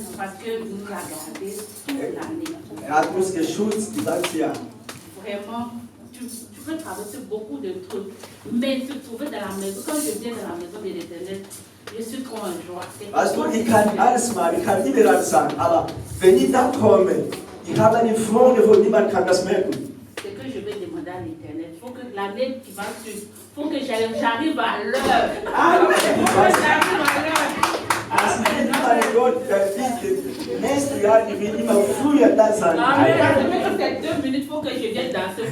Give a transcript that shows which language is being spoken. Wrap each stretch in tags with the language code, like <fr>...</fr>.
<fr>Parce que vous nous avez gardé toute l'année.</fr> <de>Hat uns geschützt die ganze Jahr.</de> <fr>Vraiment, tu peux traverser beaucoup de trucs, mais se trouver dans la maison, quand je viens dans la maison de l'Éternel, je suis trop en joie.</fr> <de>Weißt du, ich kann alles machen, ich kann überall sein, aber wenn ich da komme, ich habe eine Freude, wo niemand kann das merken.</de> <fr>C'est que je vais demander à l'Éternel, il faut que l'année qui va suivre, il faut que j'arrive à l'heure. Amen. J'arrive à l'heure.</fr> <de>Das will mein Gott, nächstes Jahr, ich will immer früher da sein. Amen.</de> <fr>Même si c'est 2 minutes, il faut que je vienne danser.</fr>